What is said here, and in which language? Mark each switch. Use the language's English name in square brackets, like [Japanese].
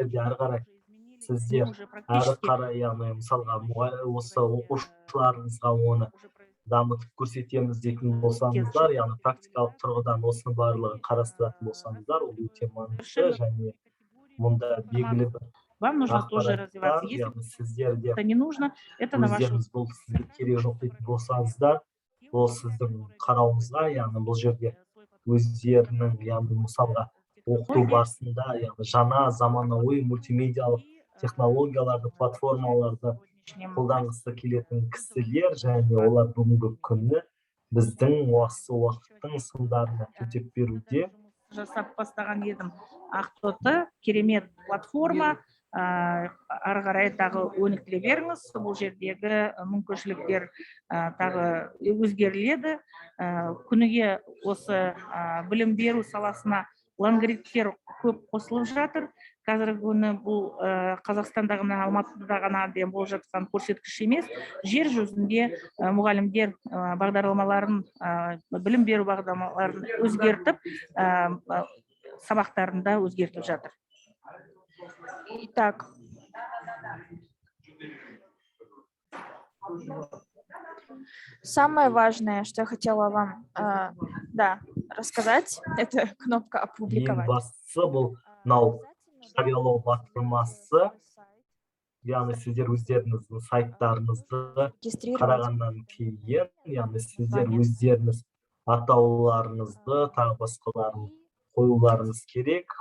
[Kazakh] Егер де әрі қарай сіздер әрі қарай, яғни мысалға осы оқушыларыңызға оны дамытып көрсетеміз дейтін болсаңыздар, яғни практикалық тұрғыдан осының барлығын қарастыратын болсаңыздар, ол өте маңызды және мұнда белгілі бір [Russian] вам нужно тоже развиваться. Если это не нужно, это на вашу... [Kazakh] Бұл сізге керек жоқ дейтін болсаңыздар, ол сіздің қарауыңызға, яғни бұл жерде өздерінің, яғни мысалға оқыту барысында, яғни жаңа заманауи мультимедиалық технологияларды, платформаларды қолданғысы келетін кісілер, және олар бүгінгі күні біздің осы уақыттың сындарын төтеп беруде. Жасап бастаған едім. Ақтоты, керемет платформа, ары қарай тағы өніктіре беріңіз. Бұл жердегі мүмкіншіліктер тағы өзгеріледі. Күніге осы білім беру саласына лангриттер көп қосылып жатыр. Қазіргі күні бұл Қазақстандағы Алматыда ғана болып жатқан көрсеткіш емес. Жер жүзінде мұғалімдер бағдарламаларын, білім беру бағдарламаларын өзгертіп, сабақтарында өзгертіп жатыр. [Russian] Итак, самое важное, что я хотела вам рассказать, это кнопка «Опубликовать». [Kazakh] Бастысы бұл жариялау батырмасы, яғни сіздер өздеріңіздің сайттарыңызды қарағаннан кейін, яғни сіздер өздеріңіз атауларыңызды, тағы басқаларын қоюларыңыз керек.